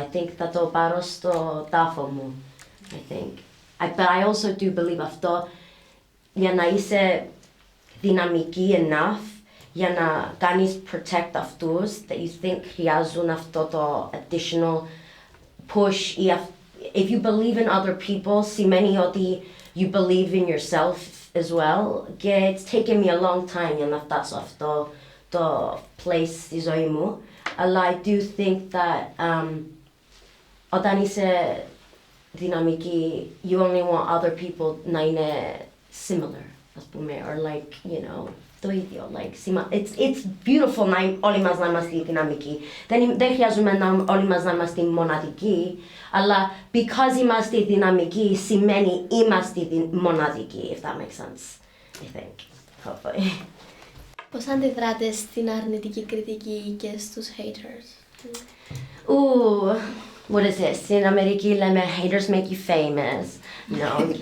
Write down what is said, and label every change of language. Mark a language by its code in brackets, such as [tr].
[el] I think θα το πάρω στο τάφο μου. I think. But I also do believe αυτό για να είσαι δυναμική enough για να κάνεις protect αυτούς that you think χρειάζουν αυτό το additional push. [en] If you believe in other people, σημαίνει ότι you believe in yourself as well. Και it's taken me a long time για να φτάσω αυτό το place στη ζωή μου. [el] Αλλά [en] I do think that [el] όταν είσαι δυναμική, [en] you only want other people [el] να είναι similar, ας πούμε, or like, you know, το ίδιο. Like, it's beautiful να όλοι μας να είμαστε δυναμικοί. Δεν χρειάζομαι όλοι μας να είμαστε μοναδικοί, αλλά because είμαστε δυναμικοί σημαίνει είμαστε μοναδικοί, [en] if that makes sense, [el] I think, hopefully. Πώς αντιδράτε στην αρνητική κριτική και στους haters? [en] What is it? [el] Στην Αμερική λέμε [en] haters make you famous. No.